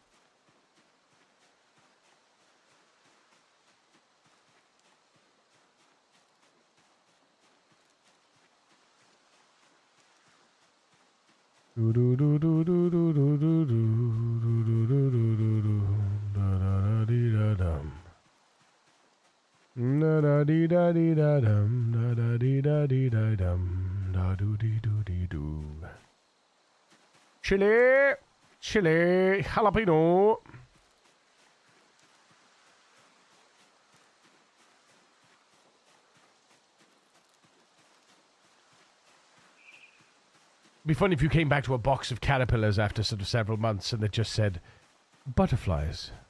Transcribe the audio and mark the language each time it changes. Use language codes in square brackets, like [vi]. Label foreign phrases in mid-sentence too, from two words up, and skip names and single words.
[en] Do do do do do do do do do do do do do da da dee da dum da da dee da dee da dum da da dee da dee da dum da do dee do dee do. Chili, chili, jalapeno. It'd be funny if you came back to a box of caterpillars after sort of several months and they just said, butterflies.